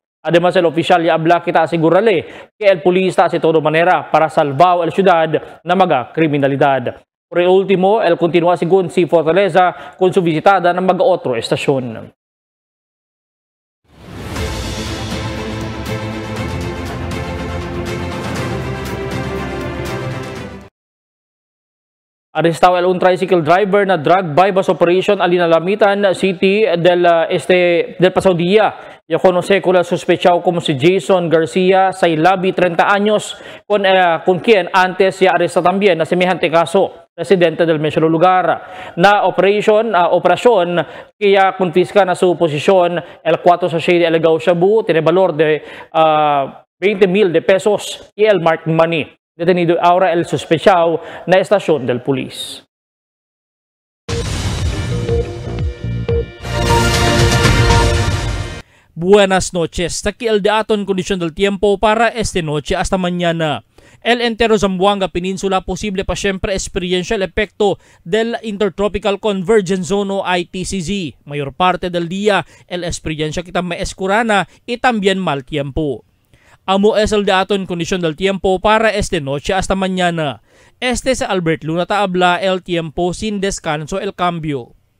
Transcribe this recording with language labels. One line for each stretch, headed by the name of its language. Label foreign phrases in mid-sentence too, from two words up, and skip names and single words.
Chavacano: Además, el oficial ya habla kita asegurarle que el polis está de toda manera para salvar la ciudad na maga kriminalidad. Por último, el continúa según si Fortaleza con su visitada ng maga otro estasyon. Arrestado un tricycle driver na drug bypass operation alinalamitan City del pasado día. Ya conoce con el sospechado como si Jason Garcia Sailabi, 30 años, con quien antes ya arresta también na semejante caso, residente del mencionado lugar. Na operasyon kaya confisca na su posisyon el 4 sachet de Elegao Shabu, tiene valor de 20,000 de pesos y el marked money. Detenido ahora el sospechado na estasyon del pulis. Buenas noches. Aquí el dato en condición del tiempo para esta noche hasta mañana. El entero Zamboanga Peninsula posible pa siempre experiencia el efecto del Intertropical Convergence Zone o ITCZ. Mayor parte del día el experiencia kita may escurana y también mal tiempo. Amo es el dato en condición del tiempo para esta noche hasta mañana. Este es Albert Luna Taabla, el tiempo sin descanso, el cambio.